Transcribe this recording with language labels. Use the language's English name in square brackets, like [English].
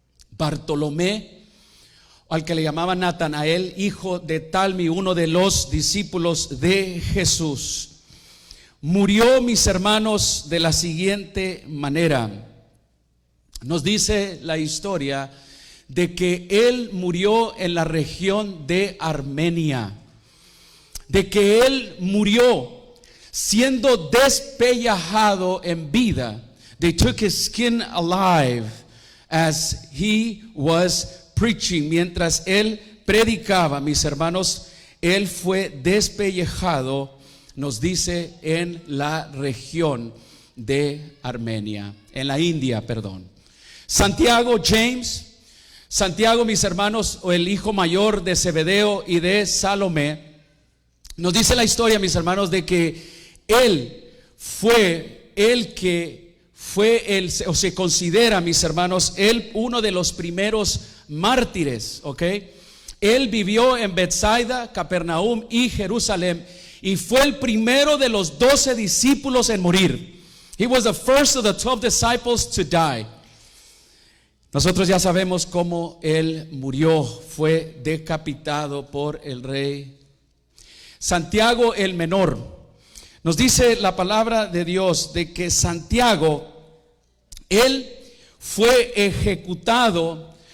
[Spanish] Bartolomé, al que le llamaban Natanael, hijo de Talmi, uno de los discípulos de Jesús, murió, mis hermanos, de la siguiente manera. Nos dice la historia de que él murió en la región de Armenia, de que él murió siendo despellejado en vida. [English] They took his skin alive as he was preaching. [Spanish] Mientras él predicaba, mis hermanos, él fue despellejado, nos dice, en la región de Armenia, en la India, perdón. Santiago, Santiago, mis hermanos, o el hijo mayor de Zebedeo y de Salomé, nos dice la historia, mis hermanos, de que él fue el que o se considera, mis hermanos, él uno de los primeros mártires, ¿ok? Él vivió en Betsaida, Capernaum y Jerusalén, y fue el primero de los 12 discípulos en morir. [English] He was the first of the 12 disciples to die. [Spanish] Nosotros ya sabemos cómo él murió, fue decapitado por el rey. Santiago el menor, nos dice la palabra de Dios de que Santiago, él fue ejecutado.